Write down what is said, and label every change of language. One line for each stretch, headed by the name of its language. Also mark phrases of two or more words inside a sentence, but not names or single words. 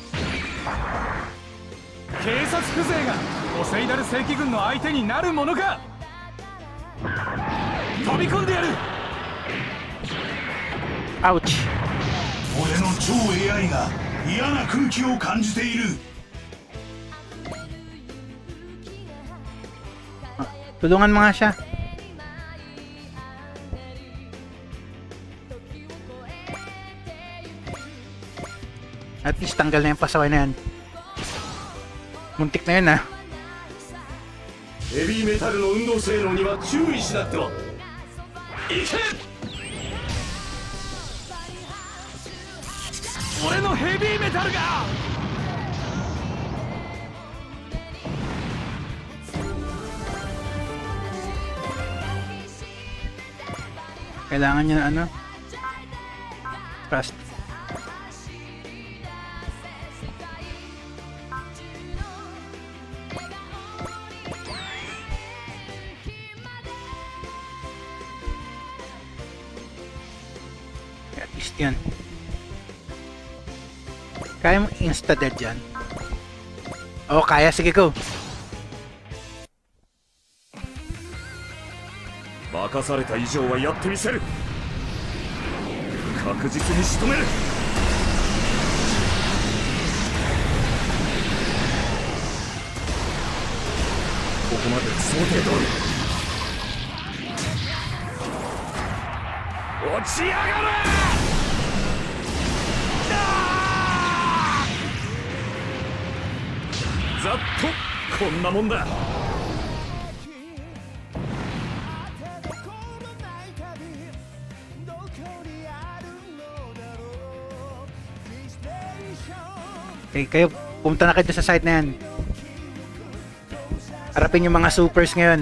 Japanese: 警察風情がオセイダル正規軍の相手になるものか。飛び込んでやる。アウチ。俺の超 AI が嫌な空気を感じている。
Filipino: Tulungan mo nga siya.
English: At least
Filipino: tanggal na yung pasaway na yan. Muntik na yun, ha.
Japanese: ヘビーメタルの運動性能には注意しなっては。いけ。俺のヘビーメタルが。
Filipino: Kailangan niya na ano?
English: Trust. At least yan.
Filipino: Kaya mo insta-dead yan? Oo, kaya. Sige, go.
Japanese: 任された以上はやってみせる。確実に仕留める。ここまで想定通り。落ちやがれ。ざっとこんなもんだ。
Filipino: Okay, kayo, pumunta na kayo sa site na yan. Harapin yung mga supers ngayon.